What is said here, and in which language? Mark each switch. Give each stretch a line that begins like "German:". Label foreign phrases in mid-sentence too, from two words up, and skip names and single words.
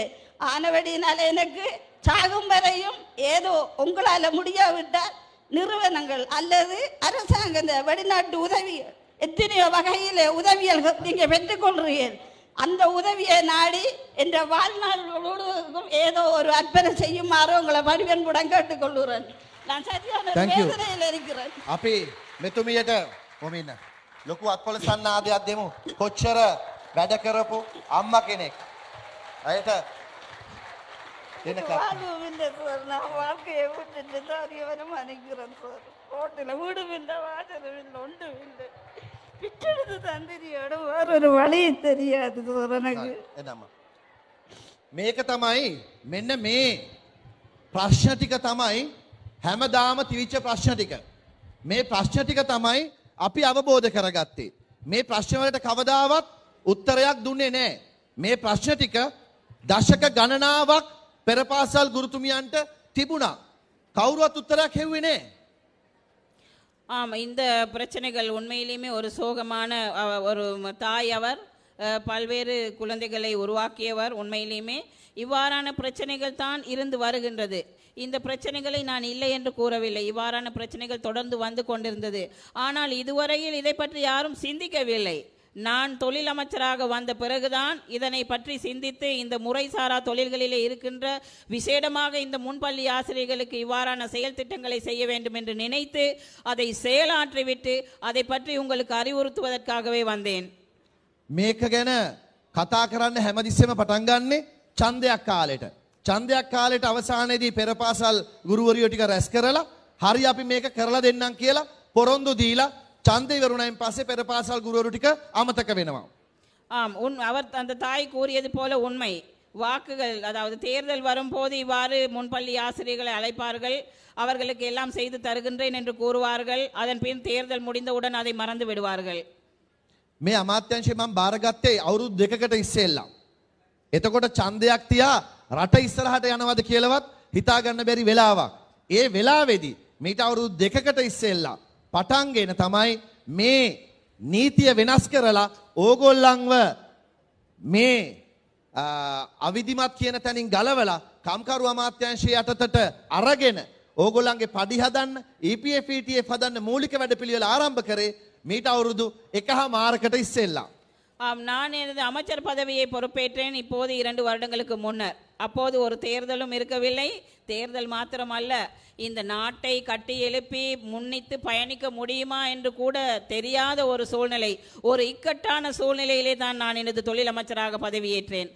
Tamil: ஆனவடினால எனக்கு சாகும் வரையும் ஏதோ உங்களால் முடியாவிட்டால் நிறுவனங்கள் அல்லது அரசாங்க இந்த வெளிநாட்டு உதவிகள் எத்தனையோ வகையில் உதவிகள் நீங்கள் பெற்றுக்கொள்றீர்கள். அந்த உதவியை நாடி என்ற வாழ்நாள் முழுவதும் ஏதோ ஒரு அர்ப்பணை செய்யுமாறு உங்களை பணிவன்புடன் கேட்டுக்கொள்கிறேன். நான் சரியான வேதனையில் இருக்கிறேன்.
Sinhala: අපි මෙතුමියට කොමින්න ලොකු අත්පොළ සන්නාදයක් දෙමු. කොච්චර වැඩ කරපු අම්මා කෙනෙක් අයට
Tamil: வாழ்வும் இல்லை சார். நான் வாழ்க்கையை விட்டுட்டு தாரியவனும் அனுக்கிறேன் சார். ரோட்டில் வீடும் இல்லை, வாசலும் இல்லை, ஒன்றும் இல்லை. பிச்செடுத்து தந்திரியோட வேறொரு வழி தெரியாது சார் எனக்கு.
Sinhala: මේක තමයි මෙන්න මේ ප්‍රශ්න ටික තමයි හැමදාම තිවිච්ච ප්‍රශ්න ටික. මේ ප්‍රශ්න ටික තමයි අපි අවබෝධ කරගත්තේ. මේ ප්‍රශ්න වලට කවදාවත් උත්තරයක් දුන්නේ නැහැ. මේ ප්‍රශ්න ටික දශක ගණනාවක් පෙරපාසල් ගුරුතුමියන්ට තිබුණා. කවුරුවත් උත්තරයක් හෙව්වේ නැහැ.
Tamil: ஆமாம், இந்த பிரச்சனைகள் உண்மையிலுமே ஒரு சோகமான ஒரு தாய். அவர் பல்வேறு குழந்தைகளை உருவாக்கியவர். உண்மையிலுமே இவ்வாறான பிரச்சனைகள் தான் இருந்து வருகின்றது. இந்த பிரச்சனைகளை நான் இல்லை என்று கூறவில்லை. இவ்வாறான பிரச்சனைகள் தொடர்ந்து வந்து கொண்டிருந்தது. ஆனால் இதுவரையில் இதை பற்றி யாரும் சிந்திக்கவில்லை. நான் தொழில் அமைச்சராக வந்த பிறகுதான் இதனை பற்றி சிந்தித்து இந்த முறைசாரா தொழில்களிலே இருக்கின்ற விசேடமாக இந்த முன்பள்ளி ஆசிரியர்களுக்கு இவ்வாறான செயல் திட்டங்களை செய்ய வேண்டும் என்று நினைத்து அதை செயலாற்றிவிட்டு அதை பற்றி உங்களுக்கு அறிவுறுத்துவதற்காகவே வந்தேன்.
Sinhala: මේක ගැන කතා කරන්න හැමතිස්සෙම පටන් ගන්නේ ඡන්දයක් කාලෙට. ඡන්දයක් කාලෙට අවසානයේදී පෙරපාසල් ගුරුවරියෝ ටික රැස් කරලා හරි අපි මේක කරලා දෙන්නම් කියලා පොරොන්දු දීලා ඡන්දේ ඉවරුණයින් පස්සේ පෙරපාසල් ගුරුවරු ටික අමතක වෙනවා.
Tamil: ஆம், அவர் அந்த தாய் கூறியது போல உண்மை. வாக்குகள், அதாவது தேர்தல் வரும்போது இவ்வாறு முன்பள்ளி ஆசிரியர்களை அழைப்பார்கள், அவர்களுக்கு எல்லாம் செய்து தருகின்றேன் என்று கூறுவார்கள். அதன் பின் தேர்தல் முடிந்தவுடன் அதை மறந்து விடுவார்கள்.
Sinhala: මේ අමාත්‍යංශය මම බාරගත්තේ අවුරුදු 2කට ඉස්සෙල්ලා. එතකොට ඡන්දයක් තියා රට ඉස්සරහට යනවද කියලාවත් හිතා ගන්න බැරි වෙලාවක්. ඒ වෙලාවේදී මීට අවුරුදු 2කට ඉස්සෙල්ලා පටන්ගෙන තමයි මේ නීතිය වෙනස් කරලා ඕගොල්ලන්ව මේ අවිධිමත් කියන තැනින් ගලවලා කම්කරු අමාත්‍යාංශය යටතට අරගෙන ඕගොල්ලන්ගේ පඩි හදන්න EPF ETF හදන්න මූලික වැඩපිළිවෙල ආරම්භ කරේ මීට අවුරුදු 1.5 ඉස්සෙල්ලා.
Tamil: நான் எனது அமைச்சர் பதவியை பொறுப்பேற்றேன் இப்போது 2 வருடங்களுக்கு முன்னர். அப்போது ஒரு தேர்தலும் இருக்கவில்லை. தேர்தல் மாத்திரமல்ல, இந்த நாட்டை கட்டி எழுப்பி முன்னித்து பயணிக்க முடியுமா என்று கூட தெரியாத ஒரு சூழ்நிலை, ஒரு இக்கட்டான சூழ்நிலையிலே தான் நான் எனது தொழில் அமைச்சராக பதவியேற்றேன்.